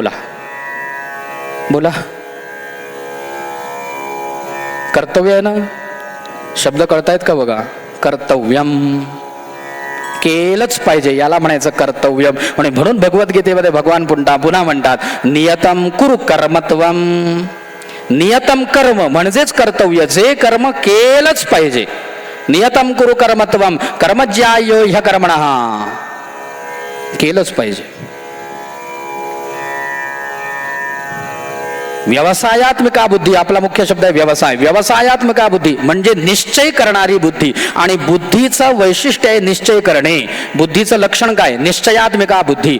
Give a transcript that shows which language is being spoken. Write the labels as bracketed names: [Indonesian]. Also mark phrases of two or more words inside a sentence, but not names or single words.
[Marathi] बोला बोला. कर्तव्य आहे ना? शब्द कळतायत का बघा? कर्तव्यम, केलंच पाहिजे, याला म्हणायचं कर्तव्यम. म्हणून भगवद्गीतेमध्ये भगवान पुन्हा म्हणतात [Sanskrit] नियतम कुरु कर्मत्वम. [Marathi] नियतम कर्म म्हणजेच कर्तव्य, जे कर्म केलंच पाहिजे. [Sanskrit] नियतम कुरु कर्मत्वम कर्मज्यायो ह्य कर्मणः. [Marathi] केलंच पाहिजे. व्यवसायात्मिका बुद्धी आपला मुख्य शब्द आहे. व्यवसाय. व्यवसायात्मिका बुद्धी म्हणजे निश्चय करणारी बुद्धी. आणि बुद्धीचं वैशिष्ट्य आहे निश्चय करणे. बुद्धीचं लक्षण काय? निश्चयात्मिका बुद्धी.